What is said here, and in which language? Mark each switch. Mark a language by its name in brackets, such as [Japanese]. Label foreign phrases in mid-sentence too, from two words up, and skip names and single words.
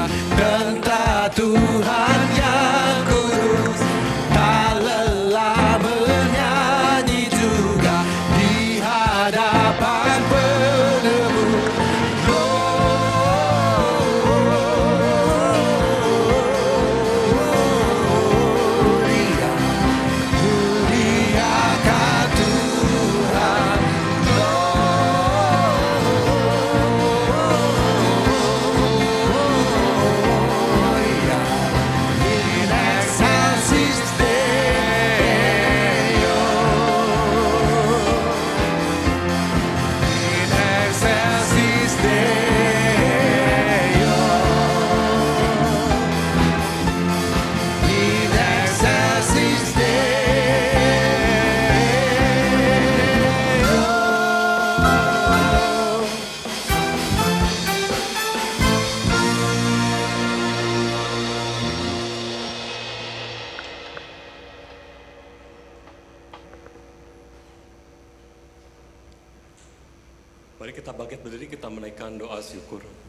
[Indonesian] tentang Tuhan yang kudus, tak lelah menyanyi juga di hadapan penebus. Dia muliakan Tuhan. [Latin] In excelsis Deo. In excelsis Deo. In excelsis Deo. [Indonesian] Mari kita bangkit berdiri, kita menaikkan doa syukur.